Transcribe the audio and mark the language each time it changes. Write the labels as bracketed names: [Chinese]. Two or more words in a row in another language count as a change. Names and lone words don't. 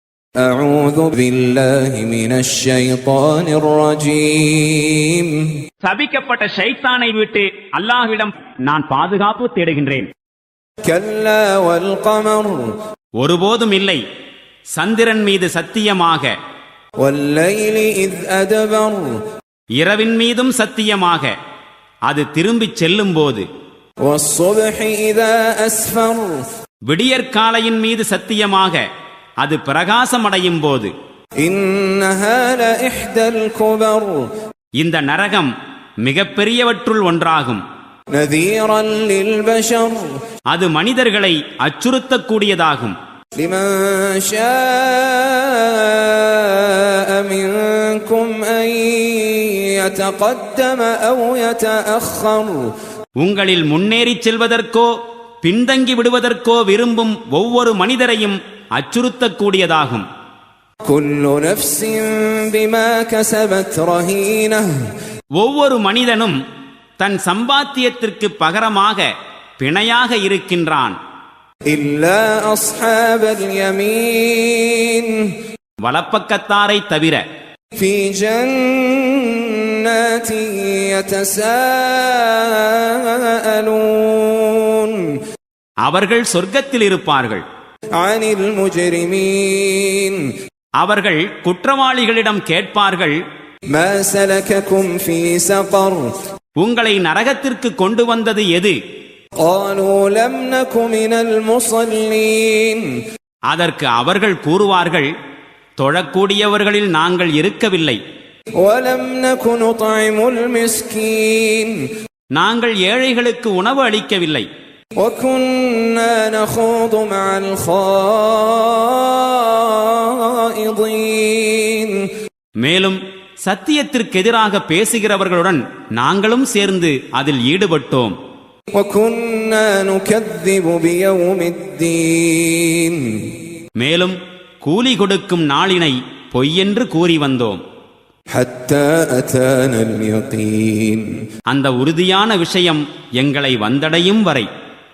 [Arabic] أعوذ بالله من الشيطان الرجيم. [Tamil] சபிக்கப்பட்ட ஷைத்தானை விட்டு அல்லாஹ்விடம் நான் பாதுகாப்பு தேடுகின்றேன். [Arabic] كلا والقمر. [Tamil] ஒருபோதும் இல்லை, சந்திரன் மீது சத்தியமாக. [Arabic] والليل إذ أدبر. [Tamil] இரவின் மீதும் சத்தியமாக, அது திரும்பிச் செல்லும் போது. [Arabic] والصبح إذا أسفر. [Tamil] விடியற்காலையின் மீது சத்தியமாக, அது பிரகாசமடையும் போது. [Arabic] إنها لإحدى الكبر. [Tamil] இந்த நரகம் மிகப்பெரியவற்றுள் ஒன்றாகும். [Arabic] نذيرا للبشر. [Tamil] அது மனிதர்களை அச்சுறுத்தக்கூடியதாகும். [Arabic] لمن شاء منكم أن يتقدم أو يتأخر. [Tamil] உங்களில் முன்னேறிச் செல்வதற்கோ பின்தங்கி விடுவதற்கோ விரும்பும் ஒவ்வொரு மனிதரையும் அச்சுறுத்தக்கூடியதாகும். [Arabic] كل نفس بما كسبت رهينة. [Tamil] ஒவ்வொரு மனிதனும் தன் சம்பாத்தியத்திற்கு பகரமாக பிணையாக இருக்கின்றான். [Arabic] إلا أصحاب اليمين. [Tamil] வலப்பக்கத்தாரை தவிர. [Arabic] في جنات يتساءلون. [Tamil] அவர்கள் சொர்க்கத்தில் இருப்பார்கள். [Arabic] عن المجرمين. [Tamil] அவர்கள் குற்றவாளிகளிடம் கேட்பார்கள், [Arabic] ما سلككم في سقر. [Tamil] உங்களை நரகத்திற்கு கொண்டு வந்தது எது? [Arabic] قالوا لم نك من المصلين. [Tamil] அதற்கு அவர்கள் கூறுவார்கள், தொழக்கூடியவர்களில் நாங்கள் இருக்கவில்லை. [Arabic] ولم نك نطعم المسكين. [Tamil] நாங்கள் ஏழைகளுக்கு உணவு அளிக்கவில்லை. [Arabic] وكنا نخوض مع الخائضين. [Tamil] மேலும் சத்தியத்திற்கு எதிராக பேசுகிறவர்களுடன் நாங்களும் சேர்ந்து அதில் ஈடுபட்டோம். [Arabic] وكنا نكذب بيوم الدين. [Tamil] மேலும் கூலி கொடுக்கும் நாளினை பொய்யென்று கூறி வந்தோம். [Arabic] حتى أتانا اليقين. [Tamil] அந்த உறுதியான விஷயம் எங்களை வந்தடையும் வரை.